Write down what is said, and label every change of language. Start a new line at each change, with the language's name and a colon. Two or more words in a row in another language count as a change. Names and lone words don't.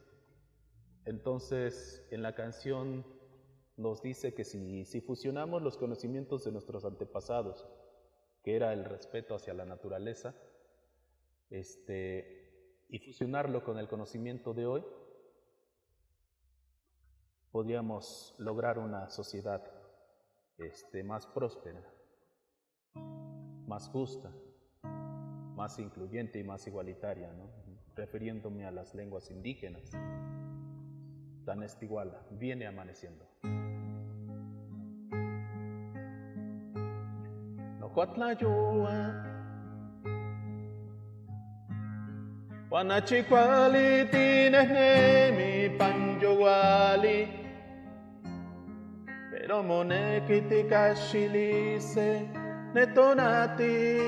Spanish: Entonces, en la canción nos dice que si fusionamos los conocimientos de nuestros antepasados, que era el respeto hacia la naturaleza, y fusionarlo con el conocimiento de hoy, podríamos lograr una sociedad más próspera, más justa, más incluyente y más igualitaria, ¿no? Refiriéndome a las lenguas indígenas. Tlanestiguala, viene amaneciendo.
Nahuatl languages: Nohuatlayoa, Wanachikwali tinehne mi panjowali, pero monekitikashilise netonati